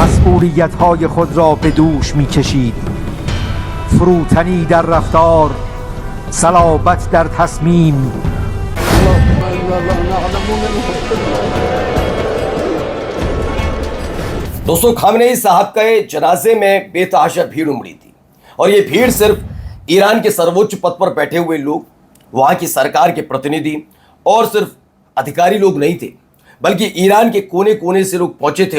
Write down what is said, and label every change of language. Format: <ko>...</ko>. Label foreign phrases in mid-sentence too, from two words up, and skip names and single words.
<fa>مسئولیت‌های خود را به دوش می‌کشید. فروتنی در رفتار، صلابت در تصمیم.</fa> <hi>दोस्तों, खामनेई साहब के जनाजे में बेतहाशा भीड़ उमड़ी थी और ये भीड़ सिर्फ ईरान के सर्वोच्च पद पर बैठे हुए लोग, वहाँ की सरकार के प्रतिनिधि और सिर्फ अधिकारी लोग नहीं थे, बल्कि ईरान के कोने कोने से लोग पहुंचे थे।</hi>